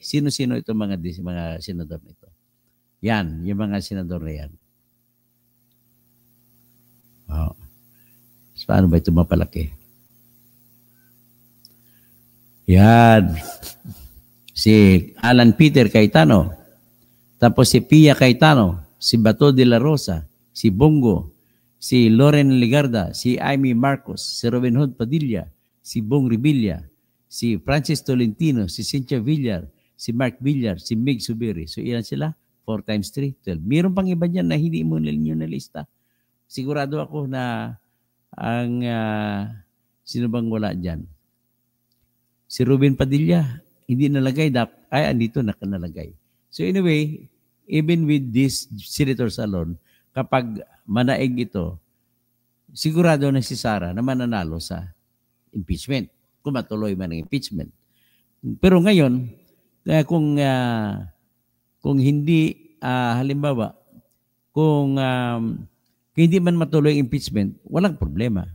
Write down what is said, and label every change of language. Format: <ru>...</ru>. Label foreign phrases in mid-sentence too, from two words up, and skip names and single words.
<tl>Sino-sino itong mga senador nito? Yan, yung mga senador na yan. Oh. So, paano ba ito mapalaki? Yan. Si Alan Peter Cayetano. Tapos si Pia Cayetano. Si Bato de la Rosa. Si Bongo. Si Loren Ligarda. Si Amy Marcos. Si Robin Hood Padilla. Si Bong Revilla. Si Francis Tolentino. Si Cynthia Villar. Si Mark Villar. Si Mig Subiri. So, ilan sila?</tl> <en>4 times 3, 12.</en> <tl>Mayroon pang iba dyan na hindi mo ninyo na lista. Sigurado ako na ang sino bang wala dyan? Si Ruben Padilla, hindi nalagay. Andito nakalagay.</tl> <en>So anyway, even with these senators alone,</en> <tl>kapag manaig ito, sigurado na si Sara na mananalo sa impeachment, kung matuloy man ang impeachment. Pero ngayon, kung hindi, halimbawa, kung hindi man matuloy ang impeachment, walang problema.</tl>